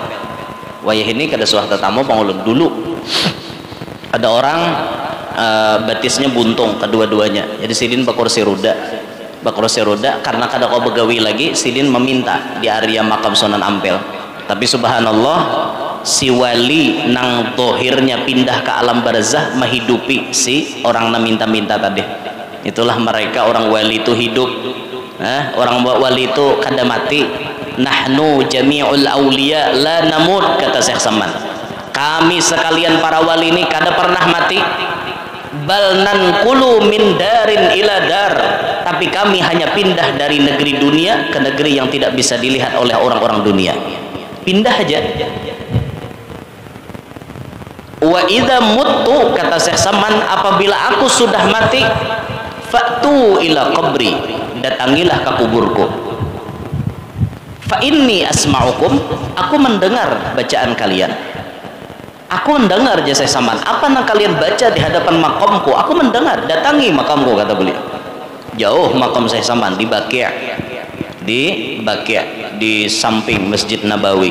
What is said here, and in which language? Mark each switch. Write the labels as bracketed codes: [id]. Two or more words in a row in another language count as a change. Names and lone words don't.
[bjn] Wayah ini kada suah tetamu pengulun dulu ada orang batisnya buntung kedua-duanya, jadi sidin berkursi roda karena kada kau begawi lagi, sidin meminta di area makam Sunan Ampel. Tapi subhanallah, si wali nang dohirnya pindah ke alam barzah menghidupi si orang na minta-minta tadi. Itulah mereka orang wali itu hidup. Orang wali itu kada mati. [ar] نحن جميع الأولياء لا نموت, kata Syekh Saman. [bjn] Kami sekalian para wali ini kada pernah mati. [ar] بل ننقل من دار إلى دار, [bjn] tapi kami hanya pindah dari negeri dunia ke negeri yang tidak bisa dilihat oleh orang-orang dunia. Pindah aja. [ar] وإذا متّ, [bjn] kata Syekh Saman, apabila aku sudah mati, [ar] فأتوا إلى قبري, [bjn] datangilah ke kuburku. [ar] فإني أسمعكم, [bjn] aku mendengar bacaan kalian. Aku mendengar, jasa Saman, apa yang kalian baca di hadapan makamku, aku mendengar, datangi makamku, kata beliau. Jauh makam saya Saman di Baqi', di samping Masjid Nabawi.